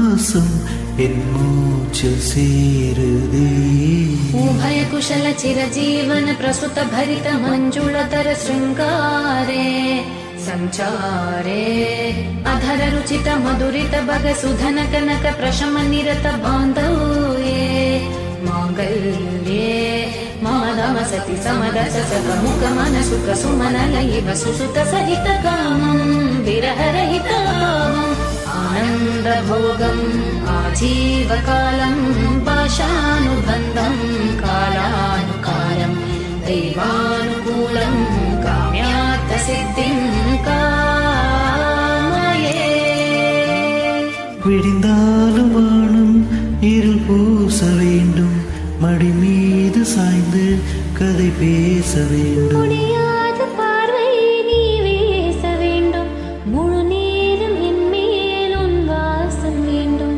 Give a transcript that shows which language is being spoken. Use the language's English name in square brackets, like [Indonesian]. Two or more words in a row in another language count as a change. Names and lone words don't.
[Tamil] சுவாசம் என் மூச்சில் சேருதே [Sanskrit] उभय कुशल चिरजीवन प्रसुत भरित मंजुलतर श्रृंगारे संचारे अधर रुचित मधुरित भग सुधन कनक प्रशम निरत बांधव्ये मांगल्ये मम सति समदस समुख मन सुख सुमन लयिव सुसुत सहित कामं विरह रहितामम् आनंद भोगम आजीवकालं पाशानुबन्धं कालानुकालं दैवानुकूलं काम्यार्थ सिद्धिं कामये [Tamil] விடிந்தாலும் வானம் இருள் பூச வேண்டும் மடி மீது சாய்ந்து கதை பேச வேண்டும் முடியாத பார்வை நீ வீச வேண்டும் முழு நேரம் என் மேல் உன் வாசம் வேண்டும்